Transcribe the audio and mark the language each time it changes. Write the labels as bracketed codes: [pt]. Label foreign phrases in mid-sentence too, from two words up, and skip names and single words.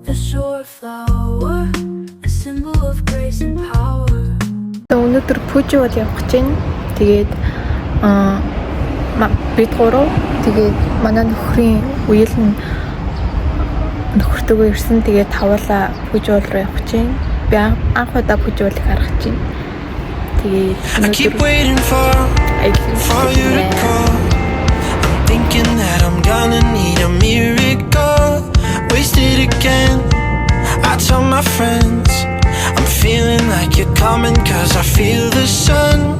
[en] a shore flower, a symbol of grace and power. [mn] Өнөөдөр пүүж бол явах гэж байна. Тэгээд бид гурав тэгээд манай нөхрийн үеэл нь нөхөртөөгөө ирсэн. Тэгээд тавуулаа пүүж бол руу явах гэж байна. Би анх удаа пүүж бол харах гэж байна. Тэгээд [en] you to call. I'm thinking that I'm gonna need a miracle. Wasted again. I tell my friends I'm feeling like you're coming, 'cause I feel the sun.